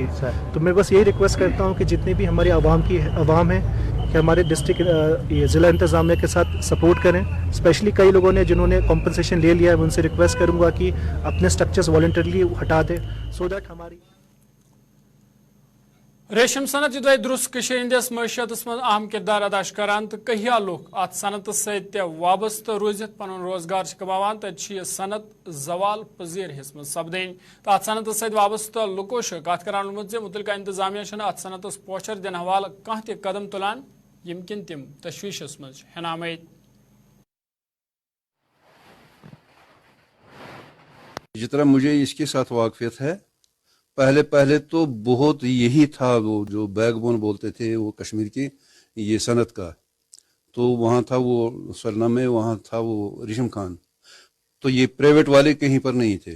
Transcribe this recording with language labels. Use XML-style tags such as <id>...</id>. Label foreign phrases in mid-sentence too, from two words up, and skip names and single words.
<hi>तो मैं बस यही रिक्वेस्ट करता हूँ कि जितने भी हमारी आवाम है कि हमारे डिस्ट्रिक्ट ज़िला इंतज़ामिया के साथ सपोर्ट करें। स्पेशली कई लोगों ने जिन्होंने कॉम्पनसेशन ले लिया है, मैं उनसे रिक्वेस्ट करूँगा कि अपने स्ट्रक्चर्स वॉलंटरली हटा दें,</hi> <en>so that</en> <hi>हमारी</hi> <ks>रेशम सनत युद्ध दुरुस्त हंदिस मैशियत मज अहम किरदार अदा करान तो कहिया लोग अत सनत सत वाबस्त रोजित पन रोजगार कमान तत सनत जवाल पजीर हिस्स मज सपदन तो अत सनत सत वाबस्त लुको कत करान मुतलका इंतजामिया अत सनतस पोचर दिन हवाल कह त कदम तुलान यमकिन तिम तशवीशस मज हनामत।</ks> <hi>जितना मुझे इसके साथ वाकफियत है, पहले तो बहुत यही था, वो जो बैकबोन बोलते थे वो कश्मीर की ये सनत का, तो वहाँ था वो सरना में, वहाँ था वो रेशम खान, तो ये प्राइवेट वाले कहीं पर नहीं थे।</hi>